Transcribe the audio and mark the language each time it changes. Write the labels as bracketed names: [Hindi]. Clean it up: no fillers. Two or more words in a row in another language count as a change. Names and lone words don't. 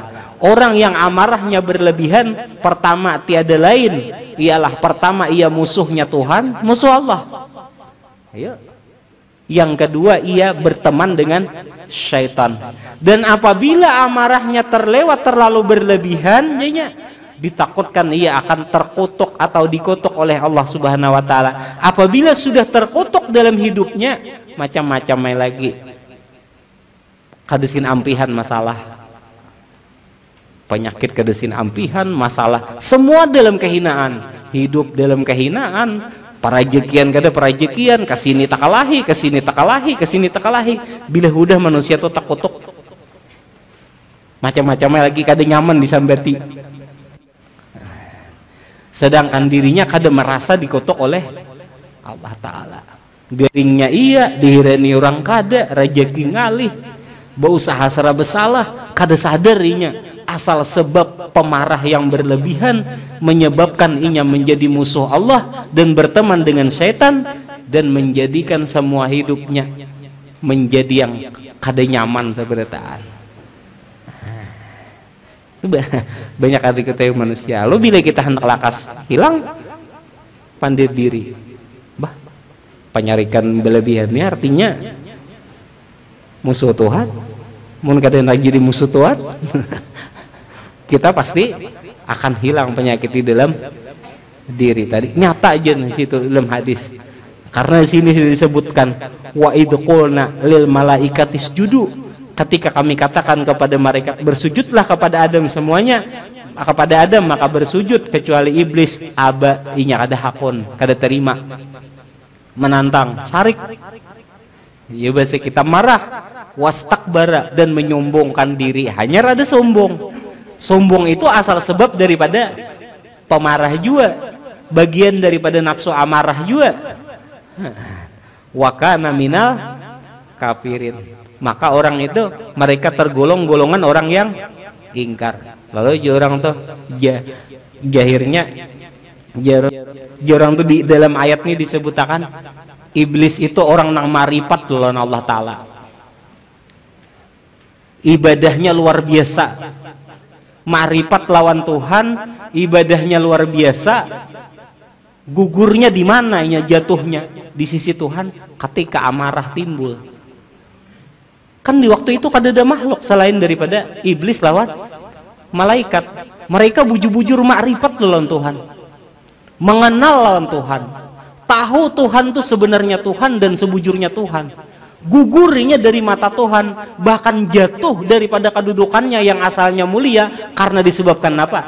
[Indonesian] Orang yang amarahnya berlebihan, pertama tiada lain ialah pertama ia musuhnya Tuhan, musuh Allah. Ayo. Yang kedua ia berteman dengan syaitan. Dan apabila amarahnya terlewat terlalu berlebihan, jadinya ditakutkan ia akan terkutuk atau dikutuk oleh Allah Subhanahu wa taala. Apabila sudah terkutuk dalam hidupnya, macam-macam lagi. [Banjar] Kadesin ampihan masalah. Penyakit kadesin ampihan masalah. [Indonesian] Semua dalam kehinaan. Hidup dalam kehinaan. [Banjar] Parajekian kada parajekian, kesini takalahi, kesini takalahi, kesini takalahi. [Indonesian] Bila udah manusia tuh terkutuk. Macam-macam lagi [Banjar] kada nyaman disambati. [Indonesian] Sedangkan dirinya kada merasa dikutuk oleh Allah Ta'ala. [Banjar] Garingnya iya, dihirani orang kada, rejeki ngalih, berusaha serah bersalah, kada sadarinya. [Indonesian] Asal sebab pemarah yang berlebihan menyebabkan inya menjadi musuh Allah dan berteman dengan setan dan menjadikan semua hidupnya menjadi yang [Banjar] kada nyaman seberataan. [Indonesian] Banyak arti kita manusia. [Banjar] Lo bila kita hendak lakas hilang, pandai diri. Bah, penyarikan berlebihan ini artinya musuh Tuhan. [Indonesian] Mun kada hendak jadi musuh Tuhan, kita pasti akan hilang penyakit di dalam diri tadi. Nyata aja di situ dalam hadis. Karena di sini disebutkan [Arabic] وإذ قلنا للملائكة اسجدوا. [Indonesian] Ketika kami katakan kepada mereka bersujudlah kepada Adam semuanya, kepada Adam maka bersujud kecuali iblis aba [Banjar] inya kada hakun, kada terima, [Indonesian] menantang, sarik. Ya bahasa kita marah, wastakbara dan menyombongkan diri. Hanya rada sombong. Sombong itu asal sebab daripada pemarah juga, bagian daripada nafsu amarah juga. [Arabic] وكان من الكافرين. [Indonesian] Maka orang itu mereka tergolong golongan orang yang ingkar. Lalu orang tuh jahirnya orang tuh di dalam ayat ini disebutkan iblis itu orang nang marifat lawan Allah Ta'ala. Ibadahnya luar biasa. Marifat lawan Tuhan ibadahnya luar biasa, gugurnya di mana? Jatuhnya di sisi Tuhan ketika amarah timbul. Kan di waktu itu kada ada makhluk selain daripada iblis lawan malaikat. Mereka bujur-bujur makrifat lawan Tuhan, mengenal lawan Tuhan, tahu Tuhan itu sebenarnya Tuhan dan sebujurnya Tuhan. Gugurnya dari mata Tuhan, bahkan jatuh daripada kedudukannya yang asalnya mulia karena disebabkan apa?